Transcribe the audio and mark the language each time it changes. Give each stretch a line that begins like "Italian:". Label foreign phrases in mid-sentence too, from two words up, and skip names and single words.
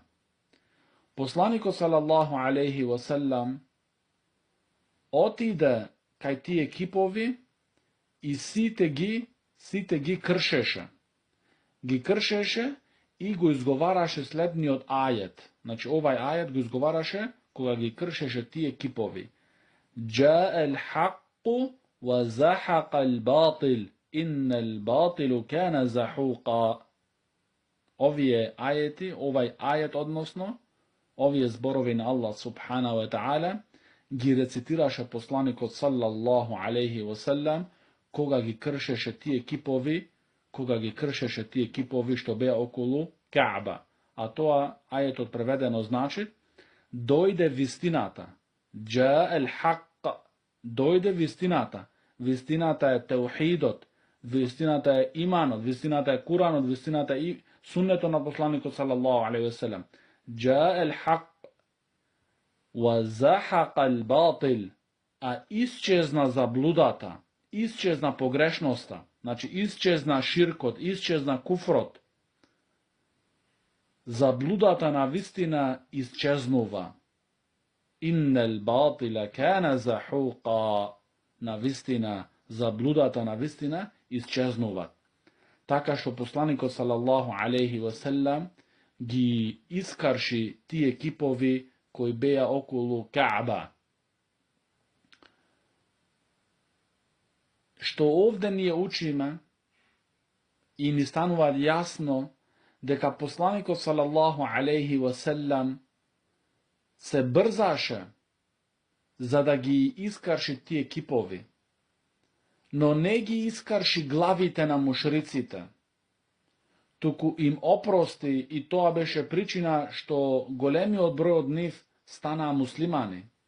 Macedonian: Посланикот
Arabic: صلى الله عليه وسلم
Macedonian: отиде кај тие кипови и сите ги кршеше. Ги кршеше и го изговараше следниот ајет. Значи овај ајет го изговараше кога ги кршеше тие кипови.
Arabic: جاء الحق وزهق الباطل إن الباطل كان زهوقا.
Macedonian: Овие ајети, овај ајет односно, овие зборови на Аллах
Arabic: سبحانه وتعالى
Macedonian: ги рецитираше посланикот
Arabic: صلى الله عليه وسلم
Macedonian: кога ги кршеше тие кипови, што беа околу Каба. А тоа ајетот преведено значи дојде вистината.
Arabic: جاء الحق,
Macedonian: дојде вистината. Вистината е теухидот, вистината е иманот, вистината е Куранот, вистината е суннето на посланикот
Arabic: صلى الله عليه وسلم. جاء الحق وزهق الباطل,
Macedonian: а исчезна заблудата, исчезна погрешноста, значи исчезна ширкот, исчезна куфрот. Заблудата на вистина исчезнува.
Arabic: إن الباطل كان زهوقا.
Macedonian: На вистина, заблудата на вистина исчезнува. Така што посланикот
Arabic: صلى الله عليه وسلم
Macedonian: ги искарши тие кипови кои беа околу Каба. Што овде ние учиме и ни станува јасно дека посланикот
Arabic: صلى الله عليه وسلم
Macedonian: се брзаше за да ги искарши тие кипови, но не ги искарши главите на мушриците, туку им опрости и тоа беше причина што големиот број од нив станаа муслимани.